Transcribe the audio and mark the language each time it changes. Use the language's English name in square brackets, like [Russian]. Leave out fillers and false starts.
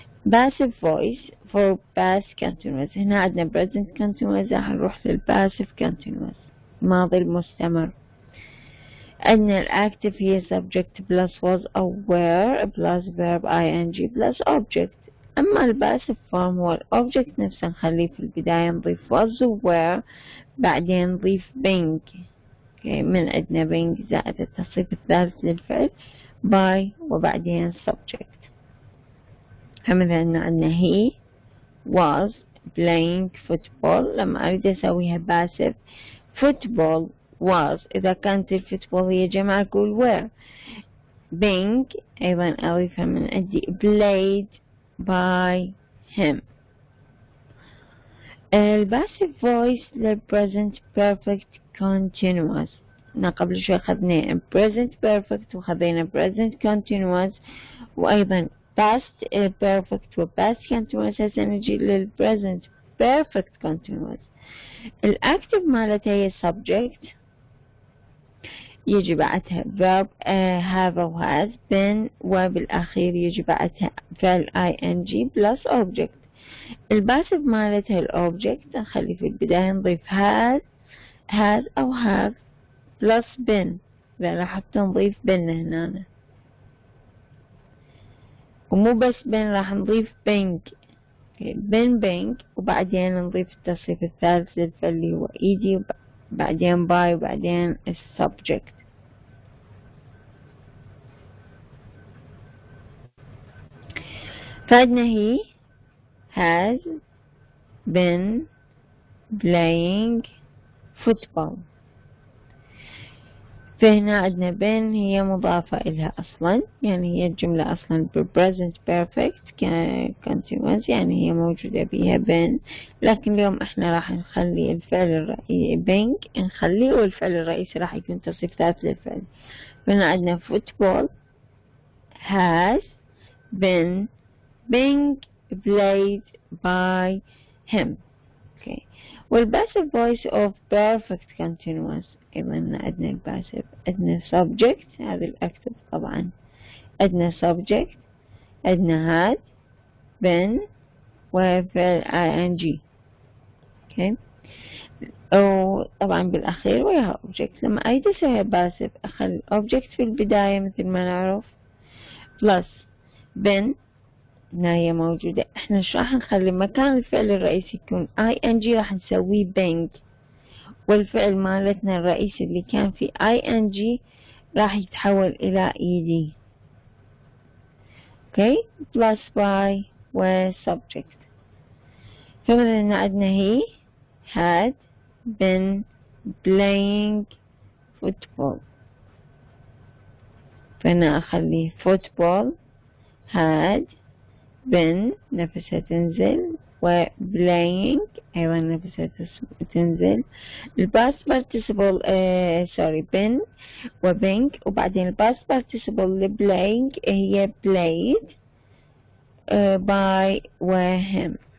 [English] passive voice for past continuous. [Arabic] هنا عندنا present continuous راح نروح للpassive continuous ماضي المستمر. [English] عندنا الactive هي subject plus was أو were plus verb ing plus object. [Arabic] أما الباسف فورم هو الأوبجكت نفسه نخليه في البداية نضيف was و were بعدين نضيف being. من عندنا being زائد التصريف الثالث للفعل by وبعدين subject. فمثلا عندنا [English] he was playing football. [Arabic] لما أريد أسويها باسف football was إذا كانت الفوتبول هي جمع أقول were. being أيضا أضيفها من عندي [English] played by him. الباسف voice للpresent perfect continuous. [Arabic] قبل شوي أخذنا present perfect وخذينا present continuous وأيضا past perfect و past continuous. [English] هسه نجي للpresent perfect continuous. [Arabic] الactive مالتها هي subject يجي بعدها verb have أو has been وبالأخير يجي بعدها فعل ing plus object. الباسف مالتها الأوبجكت نخلي في البداية نضيف has أو have plus been. إذا لاحظت نضيف been هنا ومو بس been راح نضيف being. being وبعدين نضيف التصريف الثالث للفعل اللي هو ed وبعدين by وبعدين السبجكت. [English] فعندنا he has been playing football. [Arabic] فهنا عندنا been هي مضافة إلها أصلا يعني هي الجملة أصلا present perfect continuous يعني هي موجودة بها been. لكن اليوم احنا راح نخلي الفعل الرئيسي being نخليه والفعل الرئيسي راح يكون تصريف ثالث للفعل. فهنا عندنا [English] football has been being played by him. والpassive voice of perfect continuous أيضا عندنا الباسف. [Arabic] عندنا subject هذا الأكتب طبعا. عندنا subject عندنا had been وفعل ing. وطبعا بالأخير وياها object. لما أريد أسوي باسف أخلي object في البداية مثل ما نعرف plus been هنا هي موجودة. احنا شو راح نخلي مكان الفعل الرئيسي يكون ing راح نسويه being والفعل مالتنا الرئيسي اللي كان في ing راح يتحول إلى ed. plus by و subject. فمثلا عندنا [English] he had been playing football. [Arabic] فأنا أخلي football had been نفسها تنزل و playing أيضا نفسها تنزل. [English] الباست participle been و being وبعدين الباست participle ل playing هي played by و him.